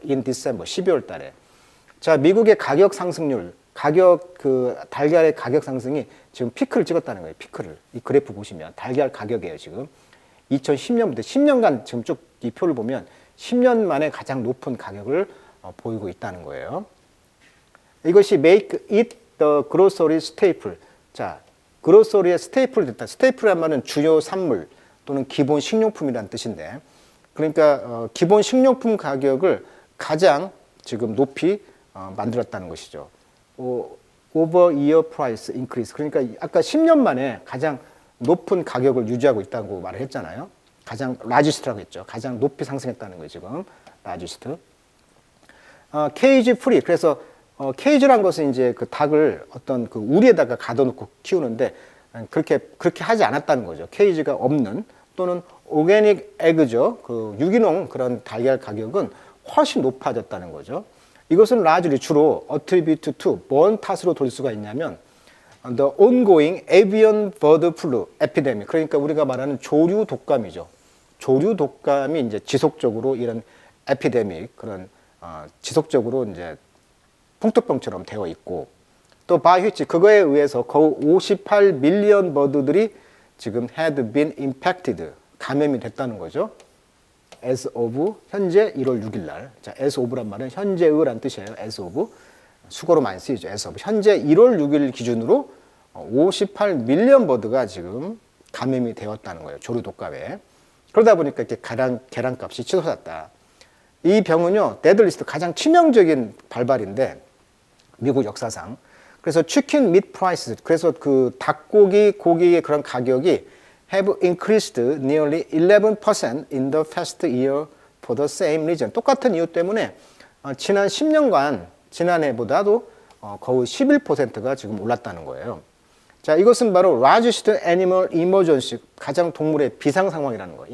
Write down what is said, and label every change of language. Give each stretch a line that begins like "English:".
English: in December,
Korean: 12월 달에. 자, 미국의 가격 상승률, 달걀의 가격 상승이 지금 피크를 찍었다는 거예요. 피크를. 이 그래프 보시면 달걀 가격이에요, 지금. 2010년부터 10년간 지금 쭉 이 표를 보면 10년 만에 가장 높은 가격을 보이고 있다는 거예요.
English: 이것이 make it the grocery staple.
Korean: 자, 그로서리의 스테이플이 됐다. 스테이플이란 말은 주요 산물 또는 기본 식료품이라는 뜻인데 그러니까 기본 식료품 가격을 가장 지금 높이 만들었다는 것이죠.
English: over year price increase.
Korean: 그러니까 아까 10년 만에 가장 높은 가격을 유지하고 있다고 말을 했잖아요. 가장 largest라고 했죠. 가장 높이 상승했다는 거예요, 지금. largest. 케이지 프리. 그래서 케이지란 것은 이제 그 닭을 어떤 그 우리에다가 가둬놓고 키우는데 그렇게 하지 않았다는 거죠. 케이지가 없는 또는 오게닉 에그죠. 그 유기농 그런 달걀 가격은 훨씬 높아졌다는 거죠.
English: 이것은 largely 주로 attribute to
Korean: 뭔 탓으로 돌릴 수가 있냐면
English: the ongoing avian bird flu epidemic.
Korean: 그러니까 우리가 말하는 조류 독감이죠. 조류 독감이 이제 지속적으로 이런 에피데믹 그런 지속적으로 이제 풍토병처럼 되어 있고 또 바이휘치 그거에 의해서 거의 58 밀리언 버드들이 지금
English: had been impacted
Korean: 감염이 됐다는 거죠. as of 현재 1월 6일 날. 자, as of란 말은 현재의란 뜻이에요. as of 수거로 많이 쓰이죠. as of 현재 1월 6일 기준으로 58 밀리언 버드가 지금 감염이 되었다는 거예요. 조류 독감에. 그러다 보니까 이렇게 계란값이 치솟았다. 이 병은요, 데드리스트 가장 치명적인 발발인데 미국 역사상
English: 그래서 chicken meat prices,
Korean: 그래서 그 닭고기, 고기의 그런 가격이
English: have increased nearly 11% in the past year for the same reason.
Korean: 똑같은 이유 때문에 지난 10년간 지난해보다도 거의 11%가 지금 올랐다는 거예요. 자, 이것은 바로
English: largest animal emergency,
Korean: 가장 동물의 비상 상황이라는 거예요.